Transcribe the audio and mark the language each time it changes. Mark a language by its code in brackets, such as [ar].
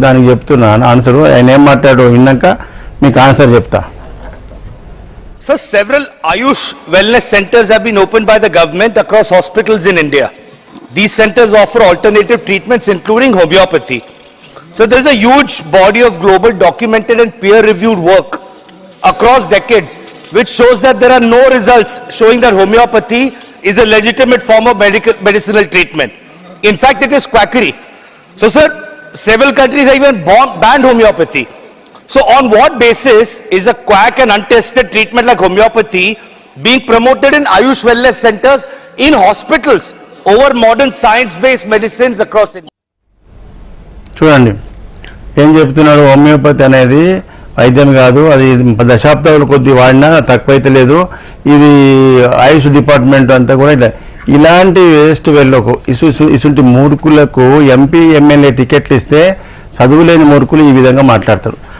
[te] దానికి చెప్తున్నాను ఆన్సర్. ఆయన ఏం మాట్లాడు విన్నాక మీకు ఆన్సర్ చెప్తా. [en] So several Ayush wellness centers have been opened by the government across hospitals in India. These centers offer alternative treatments including homeopathy. So there is a huge body of global documented and peer-reviewed work across decades which shows that there are no results showing that homeopathy is a legitimate form of medicinal treatment. In fact, it is quackery. So sir, several countries have even banned homeopathy. So on what basis is a quack and untested treatment like homeopathy being promoted in Ayush wellness centers in hospitals over modern science-based medicines across India? [te] చూడండి ఏం చెప్తున్నాడు. Homeopathy అనేది వైద్యం కాదు, అది దశాబ్దాల కొద్ది వాడినా తక్కువైతే లేదు, ఇది ఆయుష్ డిపార్ట్మెంట్ అంతా కూడా ఇలాంటి వేస్ట్ వెళ్ళకు ఇసుంటి మూర్ఖులకు ఎంపీ ఎమ్మెల్యే టికెట్లు ఇస్తే చదువులేని మూర్ఖులు ఈ విధంగా మాట్లాడతారు.